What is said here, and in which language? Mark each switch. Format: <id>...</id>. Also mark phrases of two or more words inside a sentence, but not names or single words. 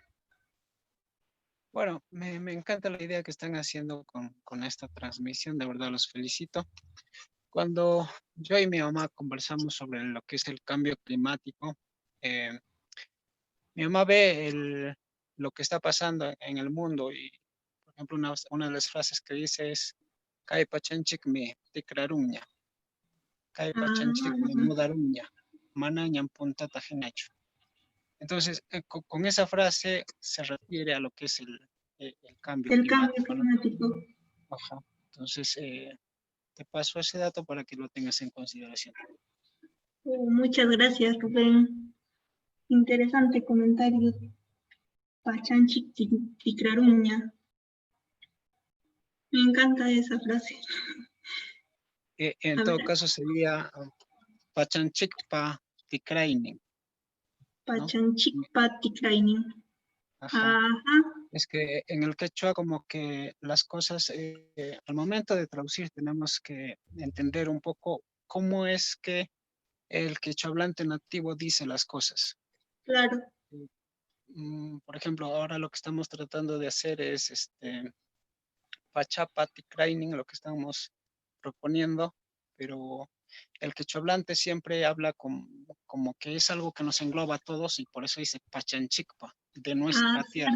<es>Bueno, me encanta la idea que están haciendo con esta transmisión, de verdad los felicito. Cuando yo y mi mamá conversamos sobre lo que es el cambio climático, mi mamá ve lo que está pasando en el mundo y, por ejemplo, una de las frases que dice es</es> <qu>"Kai pachanchik me tikraruña, kai pachanchik me mudaruña, manañan punta tajinacho".</qu> <es>Entonces, con esa frase se refiere a lo que es el cambio climático, ¿no? Ajá. Entonces, te paso ese dato para que lo tengas en consideración. Muchas gracias, Rubén. Interesante comentario.</es> <qu>Pachanchik tikraruña.</qu> <es>Me encanta esa frase.</es> <qu>En todo caso sería Pachanchikpa tikrainin. Pachanchikpa tikrainin.</qu> <es>Ajá. Es que en el quechua como que las cosas, al momento de traducir tenemos que entender un poco cómo es que el quechua hablante nativo dice las cosas. Claro. Por ejemplo, ahora lo que estamos tratando de hacer es</es> <qu>Pachapa tikrainin,</qu> <es>lo que estamos proponiendo, pero el quechua hablante siempre habla como que es algo que nos engloba a todos y por eso dice Pachanchikpa, de nuestra tierra.</es>